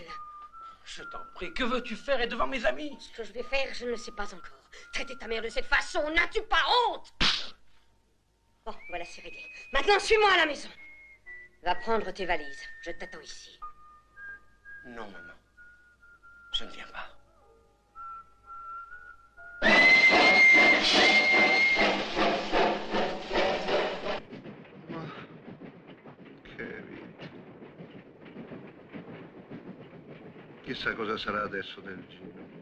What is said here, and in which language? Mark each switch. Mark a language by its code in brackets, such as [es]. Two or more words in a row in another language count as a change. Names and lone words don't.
[fr] Je t'en prie, que veux-tu faire et devant mes amis? Ce que je vais faire, je ne le sais pas encore. Traiter ta mère de cette façon, n'as-tu pas honte? Bon, voilà, c'est réglé. Maintenant, suis-moi à la maison. Va prendre tes valises. Je t'attends ici. Non, maman. Je ne viens pas. [it] Che vita. Chissà cosa sarà adesso del giro.